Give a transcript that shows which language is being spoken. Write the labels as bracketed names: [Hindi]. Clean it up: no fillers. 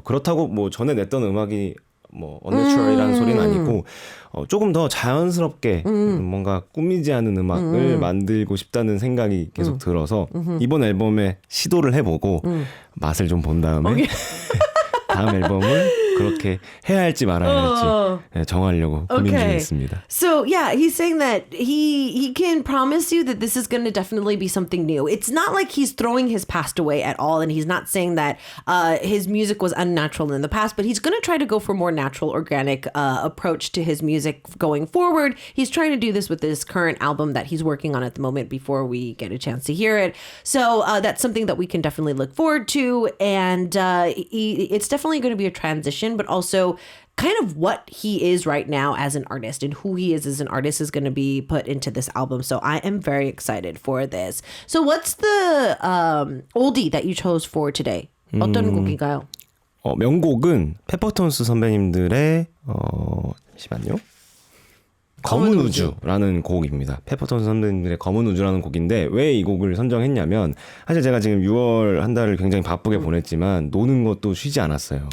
[Korean] 그렇다고 뭐 전에 냈던 음악이 뭐 언내추럴이라는 소리는 아니고 조금 더 자연스럽게 뭔가 꾸미지 않은 음악을 만들고 싶다는 생각이 계속 들어서 이번 앨범에 시도를 해보고 맛을 좀 본 다음에 다음 앨범을 그렇게 해야 할지 말아야 할지 정하려고 고민 중에 있습니다. [English] So yeah, he's saying that he can promise you that this is going to definitely be something new. It's not like he's throwing his past away at all, and he's not saying that his music was unnatural in the past, but he's going to try to go for more natural, organic approach to his music going forward. He's trying to do this with this current album that he's working on at the moment before we get a chance to hear it. So that's something that we can definitely look forward to, and it's definitely going to be a transition, but also kind of what he is right now as an artist and who he is as an artist is going to be put into this album. So I am very excited for this. So what's the oldie that you chose for today? [Korean] 어떤 곡인가요? 명곡은 페퍼톤스 선배님들의 잠시만요. 검은 우주라는 곡입니다. 페퍼톤스 선배님들의 검은 우주라는 곡인데 왜 이 곡을 선정했냐면 사실 제가 지금 6월 한 달을 굉장히 바쁘게 보냈지만 노는 것도 쉬지 않았어요.